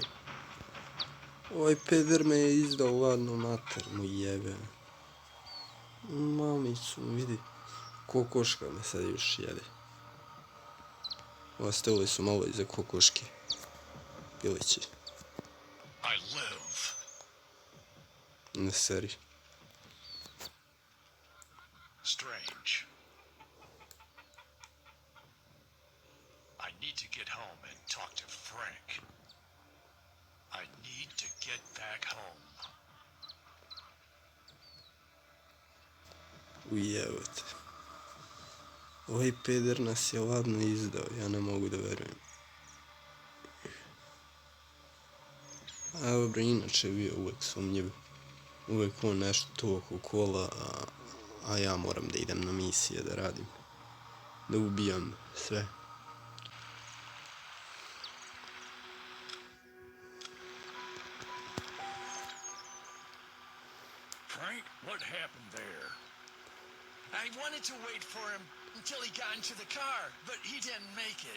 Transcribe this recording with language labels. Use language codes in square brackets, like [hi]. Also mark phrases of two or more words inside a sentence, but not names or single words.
[sr] Ovaj peder me je izdao ladno, mater mu jebem. Mamicu, vidi. Kokoška me sad još jede. Ostavili su malo iza kokoške. Pilići. Ne seri. [en] Strange. I need to get home and talk to Frank. I need to get back home. Ujevate. [sr] Ovaj peder nas je ladno izdao, ja ne mogu da verujem. Dobro, inače je bio uvek sumnjiv. Uvek on nešto tu oko kola, a ja moram da idem na misije da radim. Da ubijam sve. [en] Frank, what happened there? I wanted to wait for him until he got into the car, but he didn't make it.